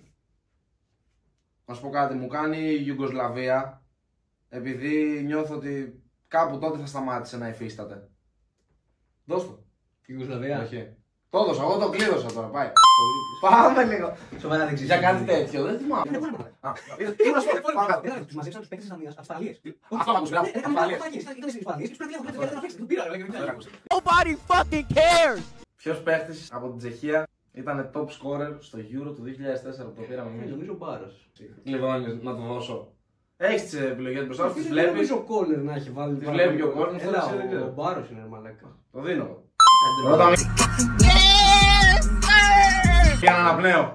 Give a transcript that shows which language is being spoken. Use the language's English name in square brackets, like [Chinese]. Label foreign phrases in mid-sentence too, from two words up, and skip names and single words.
[Greek] Να σου πω κάτι, μου κάνει η Ιουγκοσλαβία, επειδή νιώθω ότι κάπου τότε θα σταμάτησε να υφίσταται. Δώσ' το. Η Ιουγκοσλαβία. Όχι. Το έδωσα, εγώ το κλείδωσα τώρα, πάει. Πάμε λίγο. Σοβαρά δεν ξέρεις. Για κάτι τέτοιο, δεν θυμάμαι. Τους μαζέψαν τους παίκτες της Αυστραλίας. Αυτό να ακούς, μπράβο. [English] Nobody fucking cares. [Greek] Ποιος παίχτης από την Τσεχία ήταν [English] top scorer [Greek] στο Euro του 2004 που το πήραμε εμείς? Νομίζω ο Μπάρος. Κλειδώνεις να το δώσω. Έχεις τις επιλογές μπροστά σου, τις βλέπεις. Νομίζω ο Κόλλερ να έχει βάλει. Τις βλέπει και ο κόσμος. Ο Μπάρος είναι μαλάκα. Το δίνω. Και να αναπνέω.